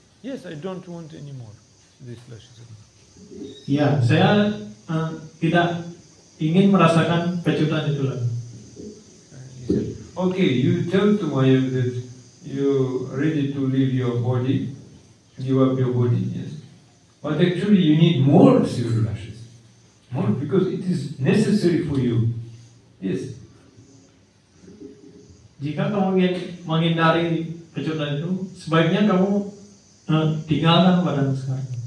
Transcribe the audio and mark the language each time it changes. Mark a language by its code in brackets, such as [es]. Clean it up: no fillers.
[en] Yes, I don't want anymore these lashes of Maya. [id] Iya, saya tidak ingin merasakan pecutan itu lagi. [en] He said, okay, you tell to Maya that you're ready to leave your body, give up your body, yes. But actually you need more severe lashes. More because it is necessary for you. Yes. [id] Jika kamu ingin menghindari pecutan itu, sebaiknya kamu tinggalkan badan sekarang.